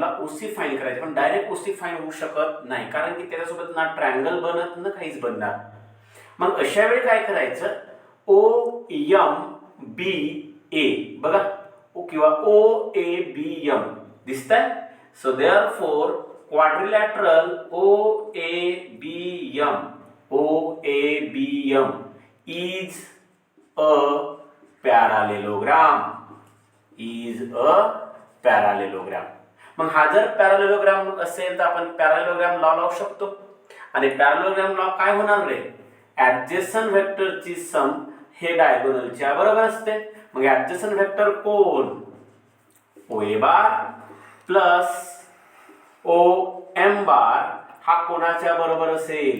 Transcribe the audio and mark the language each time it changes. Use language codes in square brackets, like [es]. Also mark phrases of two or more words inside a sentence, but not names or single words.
[mr] मला [en] OC find [mr] करायची, पण [en] direct OC find [mr] होऊ शकत नाही, कारण की त्याच्यासोबत ना ट्रायंगल बनत ना काहीच बनणार. मग अशा वेळी काय करायचं? ओ एम बी ए. बघा, ओ किंवा ओ ए बी एम दिसतंय. [en] so therefore quadrilateral OABM, OABM is a parallelogram. Is a parallelogram. [mr] मग हा जर पॅरालेलोग्राम असेल तर आपण [en] parallelogram law [mr] लावू शकतो. आणि [en] parallelogram law [mr] काय होणार रे? [en] adjacent vectorची sum [mr] हे डायगोनलच्या बरोबर असते. मग [en] adjacent vector [mr] कोण? [en] OA bar plus OM bar [mr] हा कोणाच्या बरोबर असेल?